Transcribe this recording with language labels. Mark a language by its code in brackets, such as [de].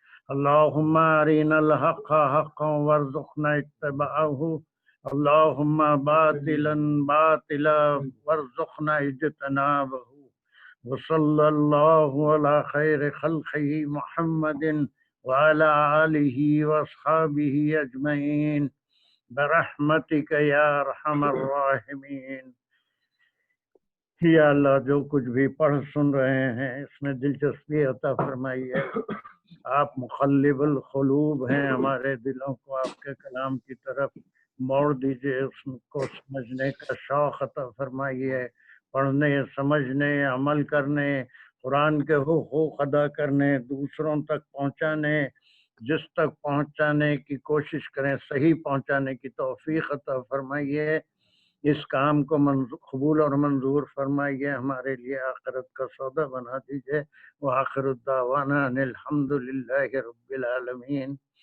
[ar] اللهم أرنا الحق حقا وارزقنا اتباعه اللهم باطلا باطلا وارزقنا اجتنابه. وصلى الله على خير خلقه محمد وعلى آله وأصحابه أجمعين برحمتك يا أرحم الراحمين. [ur] یا اللہ جو کچھ بھی پڑھ سن رہے ہیں اس میں دلچسپی عطا فرمائیے. آپ مقلب القلوب ہیں، ہمارے دلوں کو آپ کے کلام کی طرف موڑ دیجئے، اس کو سمجھنے کا شوق عطا فرمائیے، پڑھنے، سمجھنے، عمل کرنے، قرآن کے حقوق ادا کرنے، دوسروں تک پہنچانے، جس تک پہنچانے کی کوشش کریں صحیح پہنچانے کی توفیق عطا فرمائیے. اس کام کو قبول اور منظور فرمائیے، ہمارے لیے آخرت کا سودا بنا دیجئے. [ar] وآخر الدعوانا ان الحمد للہ رب العالمین.